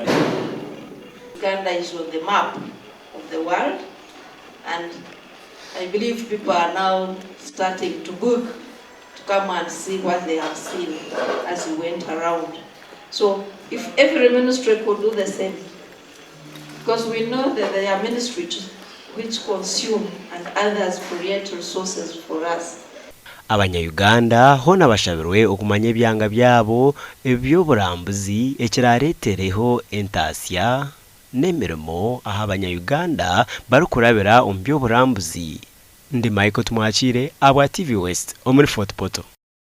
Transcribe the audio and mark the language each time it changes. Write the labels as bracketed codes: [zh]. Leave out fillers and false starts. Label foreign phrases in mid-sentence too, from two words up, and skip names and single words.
[en] Uganda is on the map of the world, and I believe people are now starting to book to come and see what they have seen as we went around. So if every ministry could do the same, because we know that there are ministries which consume and others create resources for us. [nyn] Abanya-Uganda hona bashabirwe okumanya ebyanga byabo ebyoburambuzi ekiraretereho entasya n'emirimo aha abanya-Uganda barukurabira omu byoburambuzi. Ndi Michael Tumwakire abwa TV West omuri Fort Portal.